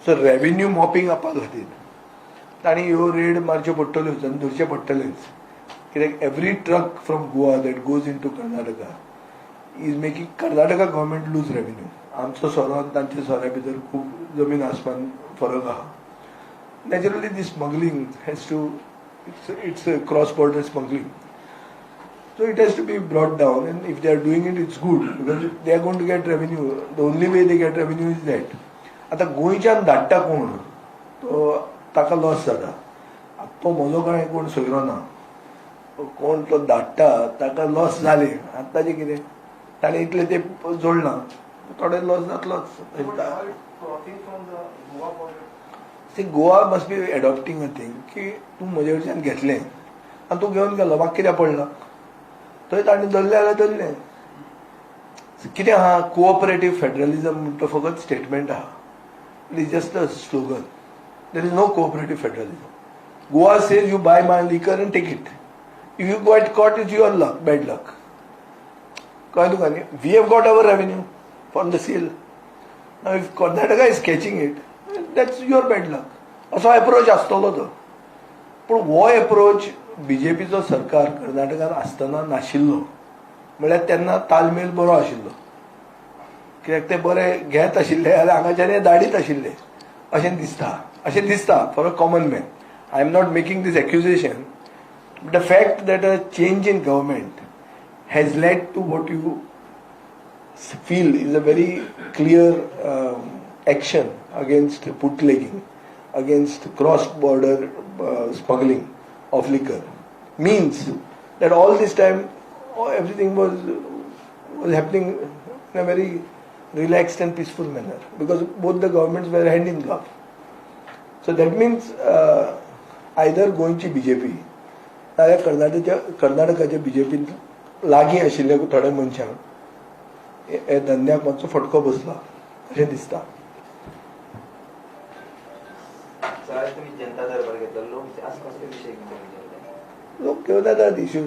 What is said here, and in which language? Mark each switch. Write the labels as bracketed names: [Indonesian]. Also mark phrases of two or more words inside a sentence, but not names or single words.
[English] so revenue mopping up [Konkani] खातीर तांणी ह्यो रेड मारच्यो पडटल्योच आनी धरचे पडटलेच. [English] कित्याक every truck from Goa that goes into Karnataka is making Karnataka government lose revenue. [Konkani] आमचो सोरो आनी तांच्या सोऱ्या भितर खूब जमीन आसमान फरक आहा. [English] naturally the smuggling has to it's a cross-border smuggling. So it has to be brought down, and if they are doing it, it's good because they are going to get revenue. The only way they get revenue is that. [Konkani] आता गोंयच्यान धाडटा कोण तो ताका लॉस जाता. तो म्हजो कांय कोण सोयरो ना. कोण तो धाडटा ताका लॉस जाले. आतां ताजें कितें ताणें इतलें ते जोडलां थोडे लॉस जातलोच. [English] Crossing from the Goa border. Goa must be adopting a thing [Konkani] की तूं म्हजे कडच्यान घेतलें आनी तूं घेवन गेलो म्हाका कित्याक पडला. थंय ताणें धरलें जाल्यार धरलें. कितें आहा [English] cooperative federalism [Konkani] म्हणटा फकत स्टेटमेंट आहा. [English] It is just a slogan. There is no cooperative federalism. Goa says you buy my liquor and take it. If you get caught is your luck, bad luck. [Konkani] कळ्ळें तुका न्ही. [English] We have got our revenue from the sale. Now if Karnataka is catching it that's your bad luck. [Konkani] असो एप्रोच आसतलो तो. पूण हो एप्रोच बीजेपीचो सरकार कर्नाटकांत आसतना नाशिल्लो. म्हळ्यार तेन्ना तालमेल बरो आशिल्लो. कित्याक ते बरे घेत आशिल्ले जाल्यार हांगाच्यान धाडीत आशिल्ले अशें दिसता [English] for a common man. I am not making this accusation. But the fact that a change in government has led to what you feel is a very clear action against bootlegging, against cross-border smuggling of liquor, means that all this time everything was happening in a very relaxed and peaceful manner because both the governments were hand in glove. So that means either [Konkani] गोंयची BJP नाल्यार कर्नाटकाच्या BJP लागीं आशिल्ल्या थोड्या मनशांक हे धंद्याक मातसो फटको बसला अशें दिसता. लोक घेवन येतात इश्यूज.